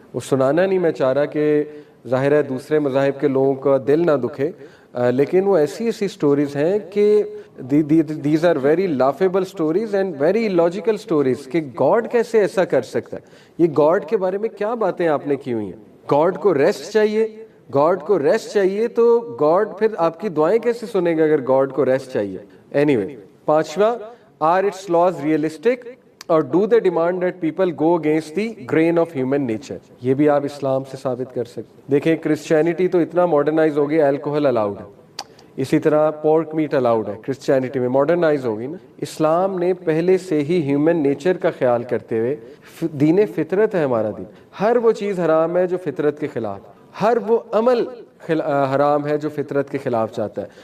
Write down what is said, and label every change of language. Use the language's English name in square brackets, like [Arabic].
[Urdu] وہ سنانا نہیں میں چاہ رہا کہ ظاہر ہے دوسرے مذاہب کے لوگوں کا دل نہ دکھے, لیکن وہ ایسی ایسی سٹوریز ہیں کہ [English] these are very laughable stories and very logical stories [Urdu] کہ گاڈ کیسے ایسا کر سکتا ہے. یہ گاڈ کے بارے میں کیا باتیں آپ نے کی ہوئی ہیں. گاڈ کو ریسٹ چاہیے, گاڈ کو ریسٹ چاہیے تو گاڈ پھر آپ کی دعائیں کیسے سنے گا اگر گاڈ کو ریسٹ چاہیے. [English] anyway, [Urdu] پانچواں, [English] Are its laws realistic اور do they demand that people go against the grain of human nature. [Urdu] یہ بھی آپ اسلام سے ثابت کر سکتے. دیکھیں کرسچینٹی تو اتنا ماڈرنائز ہو گئی, الکوہل الاؤڈ ہے, اسی طرح پورک میٹ الاؤڈ ہے, کرسچینٹی میں ماڈرنائز ہو گئی نا. اسلام نے پہلے سے ہی ہیومن نیچر کا خیال کرتے ہوئے, دین فطرت ہے ہمارا دین, ہر وہ چیز حرام ہے جو فطرت کے خلاف, ہر وہ عمل حرام ہے جو فطرت کے خلاف جاتا ہے.